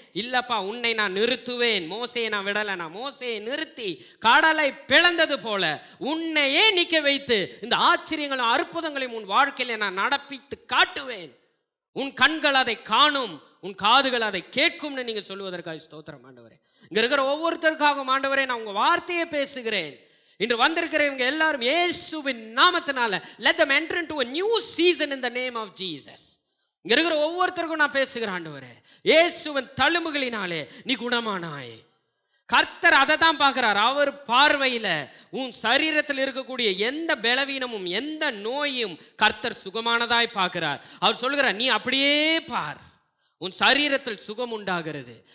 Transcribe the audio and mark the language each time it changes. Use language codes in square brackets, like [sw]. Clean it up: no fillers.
[ta] இல்லப்பா, உன்னை நான் நிறுத்துவேன். மோசையை நான் விடலை, நான் மோசையை நிறுத்தி கடலை பிளந்தது போல உன்னையே நிற்க வைத்து இந்த ஆச்சரியங்களும் அற்புதங்களையும் உன் வாழ்க்கையில நான் நடப்பித்து காட்டுவேன். உன் கண்கள் அதை காணும், உன் காதுகள் அதை கேட்கும்னு நீங்க சொல்லுவதற்காக ஸ்தோத்திரம் ஆண்டவரே. இங்க இருக்கிற ஒவ்வொருத்தருக்காகவும் ஆண்டவரே நான் உங்க வார்த்தையை பேசுகிறேன். இன்று வந்திருக்கிறவங்க எல்லாரும் இயேசுவின் நாமத்தினால [en] let them enter into a new season in the name of Jesus. [ta] இங்க இருக்கிற ஒவ்வொருத்தருக்கும் நான் பேசுகிறேன் ஆண்டவரே, இயேசுவின் தழும்புகளினாலே நீ குணமானாய். கர்த்தர் அதை தான் பார்க்கிறார். அவர் பார்வையில உன் சரீரத்தில் இருக்கக்கூடிய எந்த பலவீனமும் எந்த நோயும் கர்த்தர் சுகமானதாய் பார்க்கிறார். அவர் சொல்கிறார், நீ அப்படியே பார், உன் சரீரத்தில் சுகம் உண்டாகிறது.